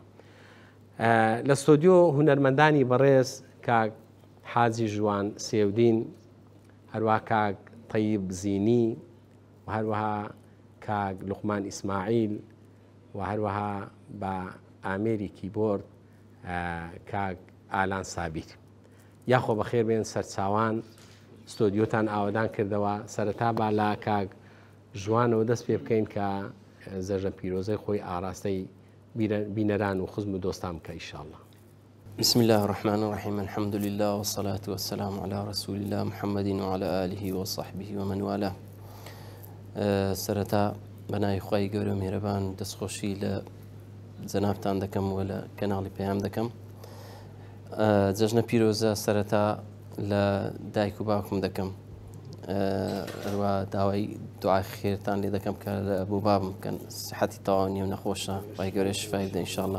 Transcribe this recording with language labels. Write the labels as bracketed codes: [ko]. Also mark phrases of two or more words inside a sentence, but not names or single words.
[ckb] لە ستۆدیۆ هونەرمەندانی بەڕێز کاک حاجی ژوان سێودین، هەروەها کاک طیب زینی و هەروەها کاک لوقمان ئیسماعیل و هەروەها بە ئامێری کیبۆرد کاک ئالان سابیر. یاخۆ بەخێر بێن سەرچاوان ستۆدیۆتان ئاوادان کردەوە. سەرەتا با لە کاک ژوانەوە دەست پێ بکەین کە جەژنە پیرۆزەی خۆی ئاراستەی بینەران و خزم و دۆستان بکە ئینشاءڵڵا. [ar] بسم الله الرحمن الرحيم. الحمد لله والصلاة والسلام على رسول الله محمد وعلى آله وصحبه ومن والاه. [ckb] سرتا بنای خوای گەورە میهرەبان دەستخۆشی لە جەنابتان دەکەم و لە کەناڵی پەیام دەکەم. جەژنە پیرۆزە سەرەتا لە دایک و باوکم دەکەم، هەروە داوای دوعای خێرتان لێ دەکەم کە بۆ بابم بکەن، سحەتی تەواو و نەخۆشە، خوای گەورە شیفای بدە ئینشاءڵڵا.